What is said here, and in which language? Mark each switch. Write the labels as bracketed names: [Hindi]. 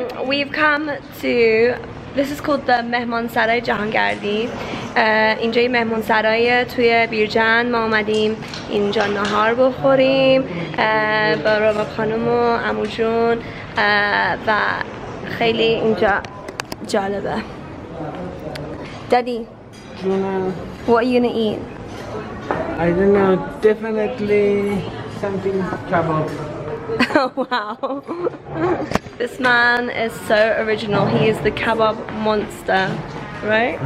[English] We've come to, this is called the Mehman Saray Jahangardi. [Persian] اینجا یه مهمان سرای توی بیرجن. ما اومدیم اینجا نهار بخوریم با رباب خانم و عمو جون و خیلی اینجا جالبه. [English] Daddy, what are you gonna eat? I don't know, definitely something kebab. Oh wow. This man is so original. He is the kebab monster. Right?